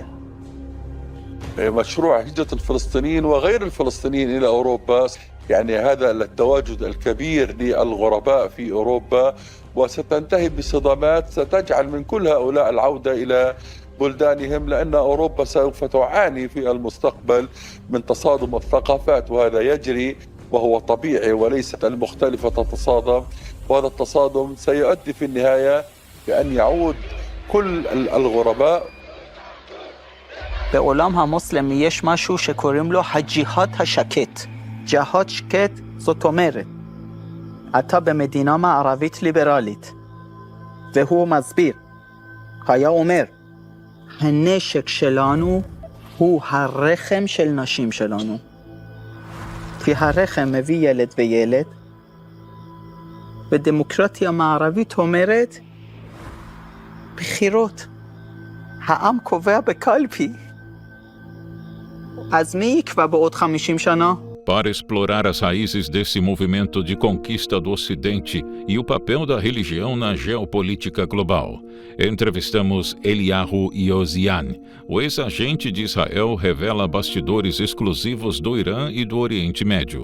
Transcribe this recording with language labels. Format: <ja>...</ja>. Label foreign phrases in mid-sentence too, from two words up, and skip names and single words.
<ar>مشروع هجرة الفلسطينيين وغير الفلسطينيين إلى أوروبا يعني هذا التواجد الكبير للغرباء في أوروبا وستنتهي بصدمات ستجعل من كل هؤلاء العودة إلى بلدانهم لأن أوروبا سوف تعاني في المستقبل من تصادم الثقافات وهذا يجري وهو طبيعي وليست المختلفة تتصادم وهذا التصادم سيؤدي في النهاية بأن يعود كل الغرباء.</ar> <he>בעולם המוסלמי יש משהו שקוראים לו הג'יהאד השקט. ג'יהאד שקט זאת אומרת, אתה במדינה מערבית ליברלית, והוא מסביר, היה אומר, הנשק שלנו הוא הרחם של נשים שלנו. כי הרחם מביא ילד וילד, ודמוקרטיה מערבית אומרת, בחירות. העם קובע בקלפי. אז מי יקבע בעוד 50 שנה?</he> <pt>Para explorar as raízes desse movimento de conquista do Ocidente e o papel da religião na geopolítica global, entrevistamos Eliyahu Yozian. O ex-agente de Israel revela bastidores exclusivos do Irã e do Oriente Médio.</pt>